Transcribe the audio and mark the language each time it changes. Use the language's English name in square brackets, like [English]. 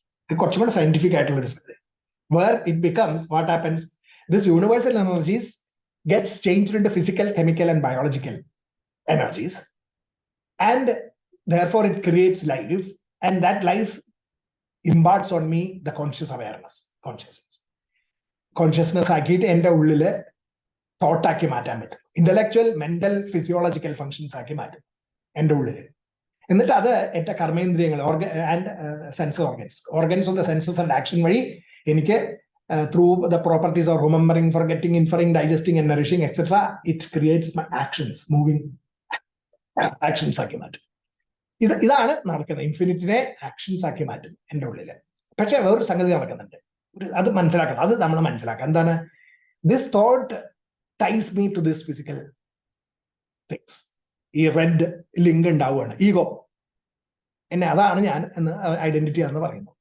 [Malayalam] കുറച്ചും കൂടെ സയന്റിഫിക് ആയിട്ടുള്ള ഒരു സ്ഥലത്ത് [English] where it becomes what happens, this universal energies gets changed into physical, chemical and biological energies, and therefore it creates life, and that life imparts on me the conscious awareness, consciousness [Malayalam] ആക്കിയിട്ട് എൻ്റെ ഉള്ളില് thought ആക്കി മാറ്റാൻ പറ്റും. Intellectual, mental, physiological functions ആക്കി മാറ്റും എൻ്റെ ഉള്ളില്. എന്നിട്ട് അത് എൻ്റെ കർമ്മേന്ദ്രിയങ്ങൾ [English] and sense organs of the senses and action [Malayalam] വഴി എനിക്ക് [English] through the properties of remembering, forgetting, inferring, digesting and nourishing, etc., it creates my actions, moving actions [Malayalam] ആക്കി മാറ്റും. ഇതാണ് നടക്കുന്നത്. ഇൻഫിനിറ്റിനെ ആക്ഷൻസ് ആക്കി മാറ്റും എൻ്റെ ഉള്ളില്. പക്ഷെ വേറൊരു സംഗതി നടക്കുന്നുണ്ട്, അത് മനസ്സിലാക്കണം. അത് നമ്മൾ മനസ്സിലാക്കാം. എന്താണ്? [English] This thought ties me to this physical things. [Malayalam] ഈ റെഡ് ലിങ്ക് ഉണ്ടാവുകയാണ്, ഈഗോ എന്നെ, അതാണ് ഞാൻ എന്ന് ഐഡന്റിറ്റി എന്ന് പറയുന്നു.